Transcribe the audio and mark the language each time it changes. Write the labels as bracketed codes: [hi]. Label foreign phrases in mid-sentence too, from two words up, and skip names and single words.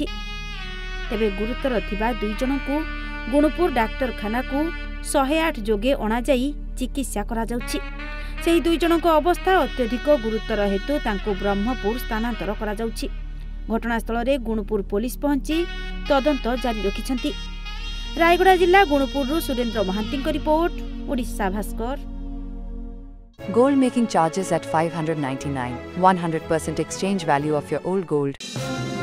[or] ତେବେ ଗୁରୁତର ଥିବା 2 ଜଣଙ୍କୁ ଗୁଣପୁର ଡାକ୍ତରଖାନା କୁ 108 ଯୋଗେ ଅଣା ଯାଇ ଚିକିତ୍ସା କରା ଯାଉଛି। ସେହି 2 ଜଣଙ୍କ ଅବସ୍ଥା ଅତ୍ୟଧିକ ଗୁରୁତର ହେତୁ ତାଙ୍କୁ ବ୍ରହ୍ମପୁର ସ୍ଥାନାନ୍ତର କରା ଯାଉଛି। ଘଟଣାସ୍ଥଳ ରେ ଗୁଣପୁର ପୁଲିସ ପହଞ୍ଚି ତଦନ୍ତ ଜାରି ରଖିଛନ୍ତି। ରାୟଗଡ଼ା ଜିଲ୍ଲା ଗୁଣପୁର ସୁରେନ୍ଦ୍ର ମହାନ୍ତିଙ୍କ ରିପୋର୍ଟ ଓଡ଼ିଶା ଭାସ୍କର। [en] Gold making charges at 599, 100% exchange value of your old gold.